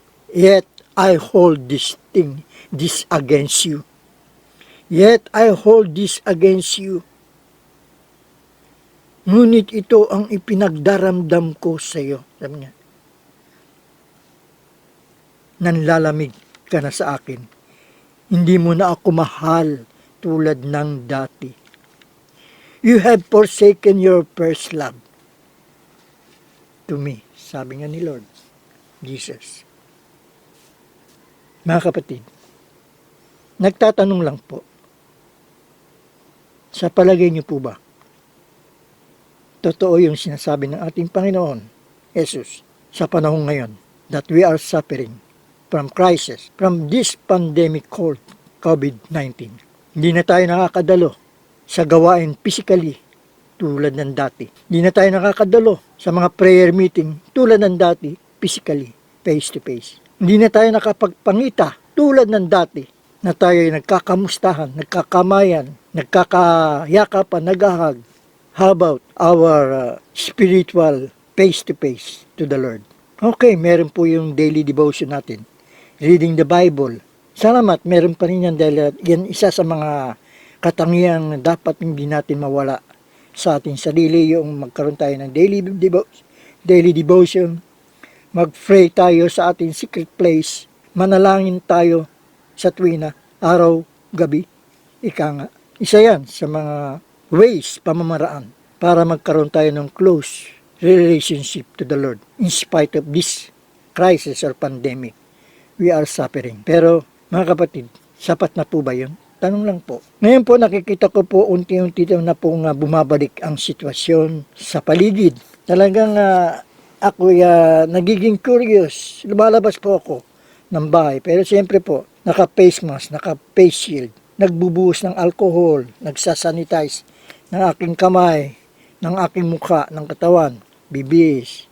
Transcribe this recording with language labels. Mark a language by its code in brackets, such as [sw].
[en] Yet I hold this against you. Yet I hold this against you. [tl] Ngunit ito ang ipinagdaramdam ko sa iyo. Sabi niya, nanlalamig ka na sa akin. Hindi mo na ako mahal tulad ng dati. [en] You have forsaken your first love to me. [tl] Sabi nga ni Lord Jesus. Mga kapatid, nagtatanong lang po, sa palagay niyo po ba, totoo yung sinasabi ng ating Panginoon, Jesus, sa panahon ngayon, [en] that we are suffering from crisis, from this pandemic called COVID-19. [tl] Hindi na tayo nakakadalo sa gawain physically tulad ng dati. Hindi na tayo nakakadalo sa mga prayer meeting tulad ng dati, physically, face to face. Hindi na tayo nakapagpangita tulad ng dati na tayo ay nagkakamustahan, nagkakamayan, nagkakayakapan, naghahag. [en] How about our spiritual face-to-face to the Lord? [tl] Okay, meron po yung daily devotion natin. [en] Reading the Bible. [tl] Salamat, meron pa rin yan dahil yan isa sa mga katangiang na dapat hindi natin mawala sa ating sarili, yung magkaroon tayo ng daily devotion, mag-pray tayo sa ating secret place, manalangin tayo sa tuwina, araw, gabi, ika nga. Isa yan sa mga ways, pamamaraan, para magkaroon tayo ng [en] close relationship to the Lord. In spite of this crisis or pandemic, we are suffering. [tl] Pero, mga kapatid, sapat na po ba yun? Tanong lang po. Ngayon po, nakikita ko po unti-unti na po bumabalik ang sitwasyon sa paligid. Talagang ako nagiging curious. Lumalabas po ako ng bahay. Pero siyempre po, naka-face mask, naka-face shield. Nagbubuhos ng alcohol, nagsasanitize ng aking kamay, ng aking mukha, ng katawan, bibis.